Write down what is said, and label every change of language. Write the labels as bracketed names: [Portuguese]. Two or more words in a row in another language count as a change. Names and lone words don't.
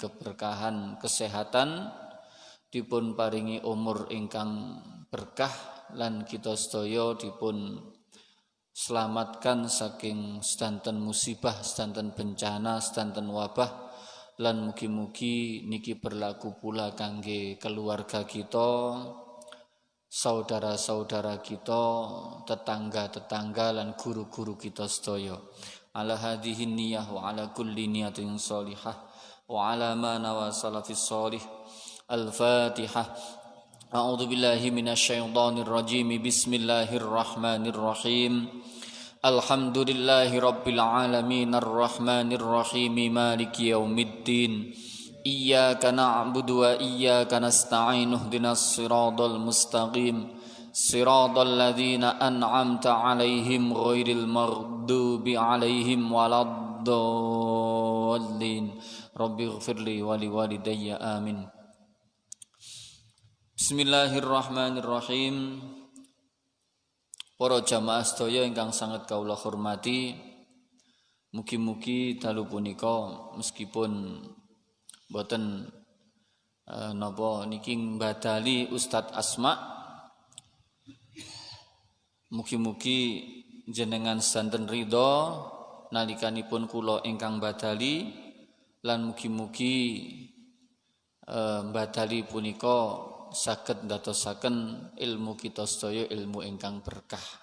[Javanese] keberkahan kesehatan, dipun paringi umur ingkang berkah, lan kita sedaya dipun selamatkan saking sedanten musibah, sedanten bencana, sedanten wabah, lan mugi-mugi niki [Indonesian] berlaku pula [Javanese] kangge keluarga kita, saudara-saudara kita, tetangga-tetangga, lan guru-guru kita sedaya. [Arabic] على هذه النية وعلى كل نية صالحة وعلى ما نوى السلف الصالح. Al-Fatihah. أعوذ بالله من الشيطان الرجيم. بسم الله الرحمن الرحيم. الحمد لله رب العالمين الرحمن الرحيم مالك يوم الدين. إياك نعبد وإياك نستعين. اهدنا الصراط المستقيم صراط الذين أنعمت عليهم غير المغضوب عليهم ولا الضالين. رب اغفر لي ولوالدي آمين. بسم الله الرحمن الرحيم. [Javanese] Para jamaah sedaya ingkang sangat kawula hormati, mugi-mugi dalu punika meskipun boten napa niki mbadali Ustadz Asma, mugi-mugi jenengan sedanten ridha nalikanipun kula ingkang badali, lan mugi-mugi badali punika saged ndadosaken ilmu kita sedaya ilmu ingkang berkah.